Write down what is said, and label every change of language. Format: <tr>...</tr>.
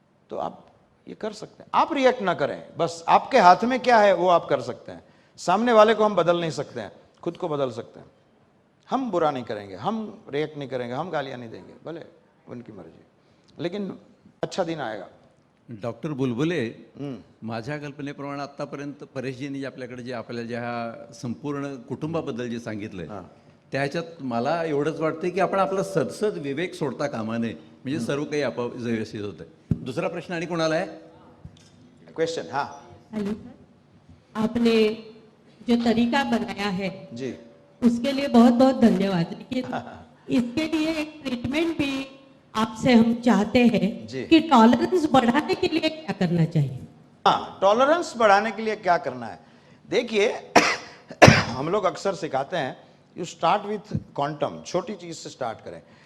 <hi>तो आप ये कर सकते हैं, आप रिएक्ट ना करें, बस आपके हाथ में क्या है वो आप कर सकते हैं। सामने वाले को हम बदल नहीं सकते हैं, खुद को बदल सकते हैं। हम बुरा नहीं करेंगे, हम रिएक्ट नहीं करेंगे, हम गालियां नहीं देंगे, भले उनकी मर्जी, लेकिन अच्छा दिन आएगा।</hi> <mr>डॉक्टर बुलबुले, माझ्या कल्पनेप्रमाणे आतापर्यंत परेशजींनी जे आपल्याकडे जे आपल्याला ज्या संपूर्ण कुटुंबाबद्दल जे सांगितलंय त्याच्यात मला एवढंच वाटतंय की आपण आपला सदसद विवेक सोडता कामा नये, म्हणजे सर्व काही आपोआप व्यवस्थित होतंय। दुसरा प्रश्न आणि कोणाला आहे?</mr> <hi>क्वेश्चन? हाँ हेलो सर, आपने जो तरीका बनाया है जी, उसके लिए बहुत बहुत धन्यवाद। लेकिन इसके लिए एक ट्रीटमेंट भी आपसे हम चाहते हैं जी। कि टॉलरेंस बढ़ाने के लिए क्या करना चाहिए। हाँ, टॉलरेंस बढ़ाने के लिए क्या करना है? देखिए हम लोग अक्सर सिखाते हैं,</hi> <en>you start with quantum,</en> <hi>छोटी चीज से स्टार्ट करें।</hi>